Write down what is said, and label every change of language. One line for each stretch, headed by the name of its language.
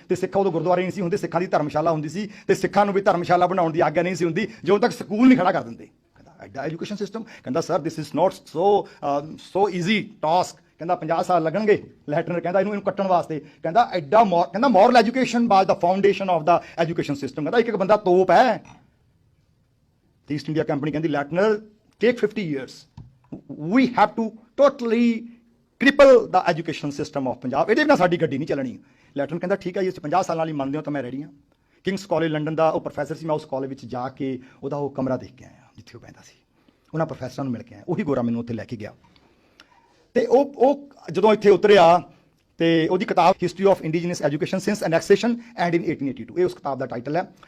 Punjabi: ਤੇ ਸਿੱਖਾਂ ਉਦੋਂ ਗੁਰਦੁਆਰੇ ਨਹੀਂ ਸੀ ਹੁੰਦੇ, ਸਿੱਖਾਂ ਦੀ ਧਰਮਸ਼ਾਲਾ ਹੁੰਦੀ ਸੀ, ਤੇ ਸਿੱਖਾਂ ਨੂੰ ਵੀ ਧਰਮਸ਼ਾਲਾ ਬਣਾਉਣ ਦੀ ਆਗਿਆ ਨਹੀਂ ਸੀ ਹੁੰਦੀ ਜਦੋਂ ਤੱਕ ਸਕੂਲ ਨਹੀਂ ਖੜਾ ਕਰ ਦਿੰਦੇ। ਐਡਾ ਐਜੂਕੇਸ਼ਨ ਸਿਸਟਮ। ਕਹਿੰਦਾ
English: Sir this is not so easy task.
Punjabi: ਕਹਿੰਦਾ 50 ਸਾਲ ਲੱਗਣਗੇ। ਲੈਟਨਰ ਕਹਿੰਦਾ ਇਹਨੂੰ ਕੱਟਣ ਵਾਸਤੇ। ਕਹਿੰਦਾ ਐਡਾ ਕਹਿੰਦਾ
English: Moral education was the foundation of the education system.
Punjabi: ਕਹਿੰਦਾ ਇੱਕ ਬੰਦਾ ਤੋਪ ਹੈ। ਤੇ ਈਸਟ ਇੰਡੀਆ ਕੰਪਨੀ ਕਹਿੰਦੀ ਲੈਟਨਰ
English: Take 50 years, we have to totally cripple the education system of Punjab.
Punjabi: ਇਹਦੇ ਬਿਨਾਂ ਸਾਡੀ ਗੱਡੀ ਨਹੀਂ ਚੱਲਣੀ। ਲੈਟਨਰ ਕਹਿੰਦਾ ਠੀਕ ਹੈ ਜੀ, 50 ਸਾਲਾਂ ਲਈ ਮੰਨਦੇ ਹੋ ਤਾਂ ਮੈਂ ਰੈਡੀ ਹਾਂ। ਕਿੰਗਸ ਕਾਲਜ ਲੰਡਨ ਦਾ ਉਹ ਪ੍ਰੋਫੈਸਰ ਸੀ, ਮੈਂ ਉਸ ਕਾਲਜ ਵਿੱਚ ਜਾ ਕੇ ਉਹਦਾ ਉਹ ਕਮਰਾ ਦੇਖ ਕੇ ਆਇਆ ਜਿੱਥੇ ਉਹ ਬਹਿੰਦਾ ਸੀ। ਉਹਨਾਂ ਪ੍ਰੋਫੈਸਰਾਂ ਨੂੰ ਮਿਲ ਕੇ ਆਇਆ, ਉਹੀ ਗੋਰਾ ਮੈਨੂੰ ਉੱਥੇ ਲੈ ਕੇ ਗਿਆ। ਤੇ ਉਹ ਜਦੋਂ ਇੱਥੇ ਉਤਰਿਆ ਤੇ ਉਹਦੀ ਕਿਤਾਬ history of indigenous education since ਐਨੈਕਸੇਸ਼ਨ and in 1882, ਇਹ ਉਸ ਕਿਤਾਬ ਦਾ ਟਾਈਟਲ ਹੈ।